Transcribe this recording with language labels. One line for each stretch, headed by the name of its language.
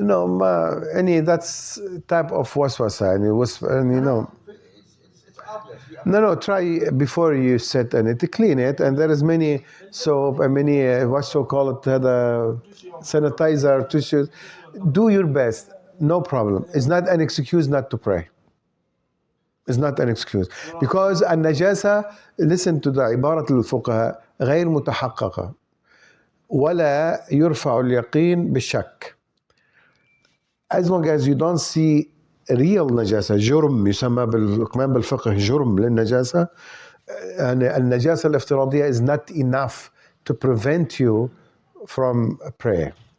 English: No, that's type of waswasa, and you know. It's obvious. Yeah. No, try before you sit and to clean it, and there is many soap and many what's so called the sanitizer, tissues. Do your best, no problem. It's not an excuse not to pray. It's not an excuse because
Arabic: النجاسة,
English: listen to the
Arabic: عبارة الفقهاء غير متحققة ولا يرفع اليقين بالشك.
English: As long as you don't see real
Arabic: نجاسة جرم يسمى كمان بالفقه جرم للنجاسة يعني النجاسة الافتراضية
English: is not enough to prevent you from prayer.